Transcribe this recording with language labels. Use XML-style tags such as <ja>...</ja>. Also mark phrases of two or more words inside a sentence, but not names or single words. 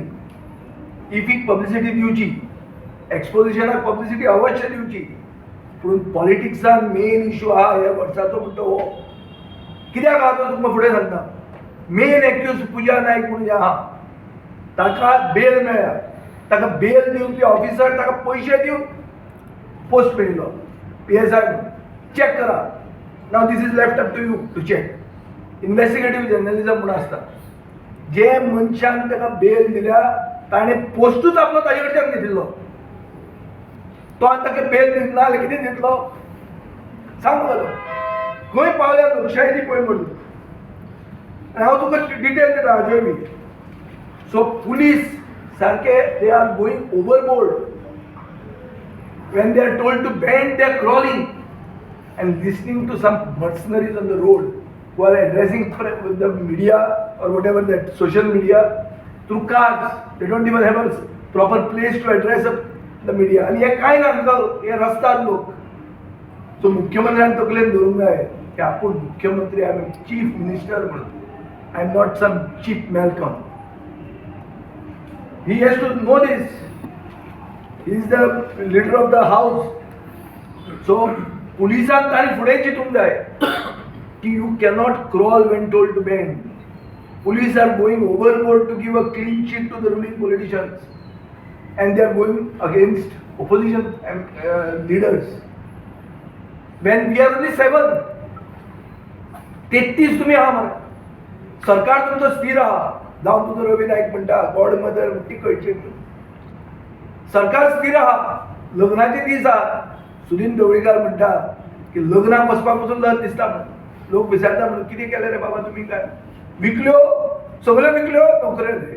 <kok>इफीक पब्लिसिटी दिवची, एक्सपोजिशनाक पब्लिसिटी अवश्य दिवची, पूण पॉलिटिक्सान</kok> <en>main issue</en> <kok>आहा ह्या वर्साचो म्हणटा हो. कित्याक आहा तो तुमकां फुडें सांगता.</kok> <en>main accused</en> <kok>पुजा नायक म्हणून जे आहा, ताका बेल मेळ्ळ्या. ताका बेल दिवपी ऑफिसर ताका पयशे दिवन पोस्ट मेळिल्लो PSI म्हणून.</kok> <en>चॅक करा. now this is left up to you to check. investigative journalism</en> <kok>म्हणून आसता. जे मनशान ताका बेल दिल्या ताणें पोस्टूच आपलो ताजे कडच्यान घेतिल्लो. तो आनी ताका बेल दितना जाल्यार कितें दितलो सांग म्हाका. खंय पावल्या लोकशाय ती पळय म्हणून. आनी हांव तुका डिटेल दिता हाज्योय बी.</kok> <en>so police सारके they are going overboard. when they are told to bend, they are crawling and listening to some mercenaries on the road who are addressing with the media or whatever, that social media through cars. They don't even have a proper place to address the media.</en> <kok>आणि हे काय ना हे रस्त्यार लोक. सो मुख्यमंत्र्यान तकलेन धरूंक जाय की आपूण मुख्यमंत्री,</kok> <en>I am chief minister</en> <kok>म्हणून.</kok> <en>I am not some cheap Malcolm. He has to know this. He is the leader of the house. So,</en> <kok>पुलिसान ताणी फुडें चिंतूंक जाय की</kok> <en>you cannot crawl when told to bend. Police are going overboard to give a clean sheet to the ruling politicians, and they are going against opposition leaders. When we are only 7, 33</en> <kok>तुम्ही आहा मरे. सरकार तुमचं स्थिर आहा. जावं तुजो रवी नायक म्हणटा</kok> <en>god mother</en> <kok>ती कळची. सरकार स्थिर आहा. लग्नाचे दीस आहा. सुनील ढवळीकार म्हणटा की लग्नाक वचपाक पसून लज दिसता म्हणून. लोक विचारता म्हणून कितें केलें रे बाबा तुमी काय. विकल्यो सगळ्यो विकल्यो नोकऱ्यो रे.</kok>